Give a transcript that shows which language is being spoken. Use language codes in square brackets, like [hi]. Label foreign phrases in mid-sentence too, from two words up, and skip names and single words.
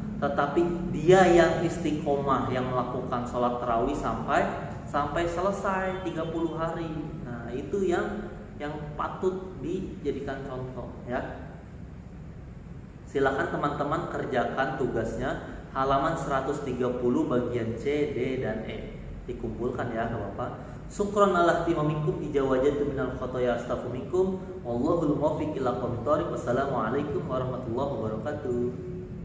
[id] Tetapi dia yang istiqomah, yang melakukan sholat tarawih sampai selesai 30 hari. Nah, itu yang patut dijadikan contoh ya. Silakan teman-teman kerjakan tugasnya halaman 130 bagian C, D, dan E. Dikumpulkan ya Bapak. [ar] شكرا على اهتمامكم وتجاوزوا عن الخطايا أستغفركم والله الموفق إلى أقوم الطريق. والسلام عليكم ورحمة الله وبركاته.